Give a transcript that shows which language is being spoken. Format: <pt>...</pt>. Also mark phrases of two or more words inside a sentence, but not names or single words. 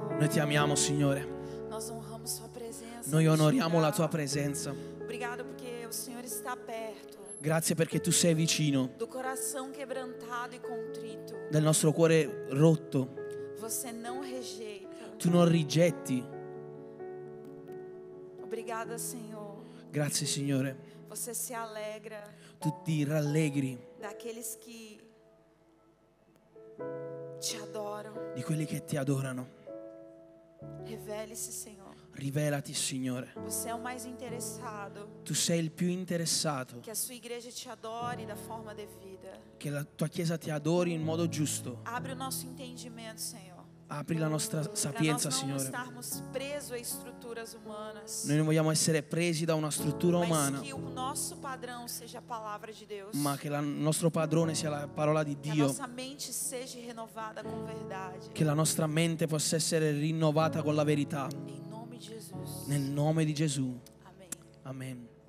<it>ti amiamo, Signore.</it> <pt>Nós honramos sua presença.</pt> <it>Noi</it> <pt>neste</pt> <it>onoriamo la</it> <pt>lugar.</pt> <it>tua presenza.</it> <pt>Obrigado porque o Senhor está perto</pt> <it>Grazie perché tu sei vicino</it> <pt>do coração quebrantado e contrito.</pt> <it>del nostro cuore rotto.</it> <pt>Você não rejeita.</pt> <it>Tu non rigetti.</it> <pt>Obrigada, Senhor.</pt> <it>Grazie, Signore.</it> <pt>Você se alegra</pt> <it>Tu ti rallegri</it> <pt>daqueles que te adoram.</pt> <it>di quelli che ti adorano.</it> <pt>Revele-se, Senhor.</pt> <it>Rivelati, Signore.</it> <pt>Você é o mais interessado</pt> <it>Tu sei il più interessato</it> <pt>que a sua igreja te adore da forma devida.</pt> <it>che la tua Chiesa ti adori in modo giusto.</it> <pt>Abre o nosso entendimento, Senhor.</pt> <it>Apri la nostra</it> <pt>Para</pt> <it>sapienza,</it> <pt>nós não</pt> <it>Signore.</it> <pt>estarmos presos a estruturas humanas.</pt> <it>Noi non vogliamo essere presi da una struttura</it> <pt>Mas</pt> <it>umana,</it> <pt>que o nosso padrão seja a palavra de Deus.</pt> <it>ma che il nostro padrone sia la parola di</it> <pt>Que a</pt> <it>Dio,</it> <pt>nossa mente seja renovada com verdade.</pt> <it>che la nostra mente possa essere rinnovata con la verità.</it> <pt>Em nome de Jesus.</pt> <it>Nel nome di Gesù.</it> <pt>Amém.</pt> <it>Amen.</it>